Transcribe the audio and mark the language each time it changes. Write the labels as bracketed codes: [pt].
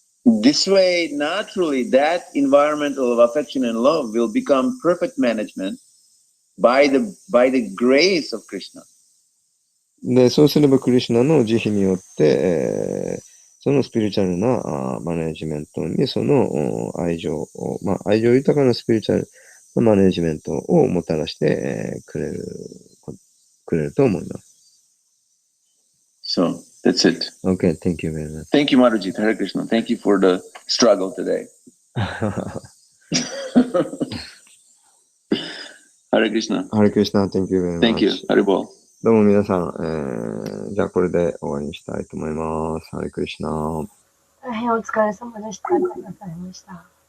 [en] This way, naturally, that environment of affection and love will become perfect management by the grace of Krishna. [ja] で、そうすればクリシュナの慈悲によって、そのスピリチュアルなマネジメントにその愛情を、愛情豊かなスピリチュアルなマネジメントをもたらして、くれると思います。 [en] So, that's it. Okay, thank you very much. Thank you, Mataji. Hare Krishna. Thank you for the struggle today. Hare Krishna. Hare Krishna, thank you very much. Thank you. Haribol. [ja] どうも皆さん、じゃあこれで終わりにしたいと思います。ハレクリシナ。大変お疲れ様でした。ありがとうございました。